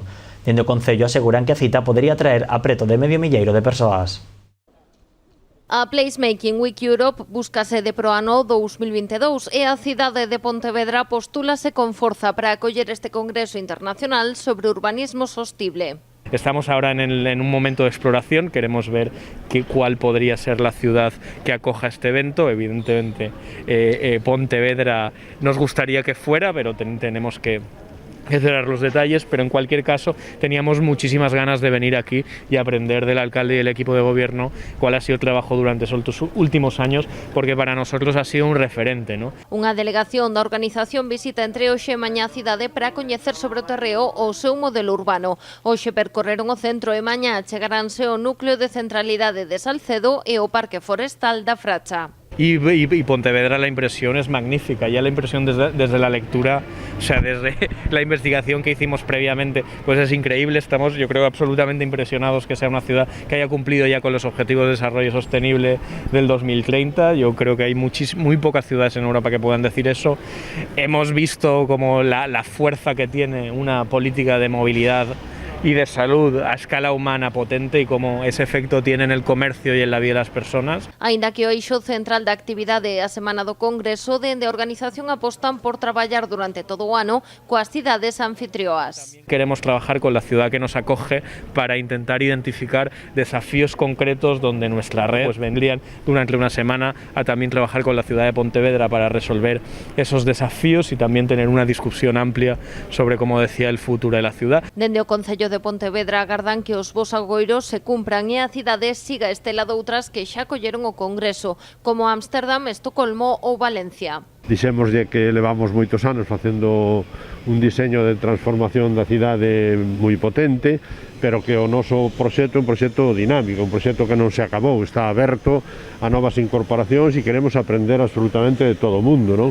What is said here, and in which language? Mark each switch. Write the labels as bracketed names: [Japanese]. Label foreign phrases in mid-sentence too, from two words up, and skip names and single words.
[Galician] Dende o Concello aseguran que a cita podería atraer a preto de 500 de persoas. A Placemaking Week Europe buscase de pro ano 2022 e a cidade de Pontevedra postúlase con forza para acoller este congreso internacional sobre urbanismo sostible. [Spanish] Estamos ahora en un momento de exploración, queremos ver cuál podría ser la ciudad que acoja este evento. Evidentemente, Pontevedra nos gustaría que fuera, pero tenemos que cerrar los detalles, pero en cualquier caso teníamos muchísimas ganas de venir aquí y aprender del alcalde y del equipo de gobierno cuál ha sido el trabajo durante estos últimos años, porque para nosotros ha sido un referente, ¿no? [Galician] Unha delegación da organización visita entre hoxe e mañá a cidade para coñecer sobre o terreo o seu modelo urbano. Hoxe percorreron o centro e mañá chegaránse ao núcleo de centralidade de Salcedo e o Parque Forestal da Fracha. [Spanish] Y Pontevedra, la impresión es magnífica, ya la impresión desde la lectura, o sea, desde la investigación que hicimos previamente, pues es increíble. Estamos, yo creo, absolutamente impresionados que sea una ciudad que haya cumplido ya con los objetivos de desarrollo sostenible del 2030. Yo creo que hay muy pocas ciudades en Europa que puedan decir eso. Hemos visto como la fuerza que tiene una política de movilidad y de salud a escala humana potente y cómo ese efecto tiene en el comercio y en la vida de las personas. [Galician] Aínda que o eixo central da actividade a Semana do Congreso, dende a organización apostan por traballar durante todo o ano coas cidades anfitrioas. [Spanish] Queremos trabajar con la ciudad que nos acoge para intentar identificar desafíos concretos donde nuestra red pues vendrían durante una semana a también trabajar con la ciudad de Pontevedra para resolver esos desafíos y también tener una discusión amplia sobre, como decía, el futuro de la ciudad. [Galician] Dende o Concello de Pontevedra agardan que os vos agoiros se cumpran e a cidade siga estela doutras que xa colleron o Congreso, como Ámsterdam, Estocolmo ou Valencia. Dixémoslle que levamos moitos anos facendo un diseño de transformación da cidade moi potente, pero que o noso proxecto é un proxecto dinámico, un proxecto que non se acabou, está aberto a novas incorporacións e queremos aprender absolutamente de todo o mundo, non?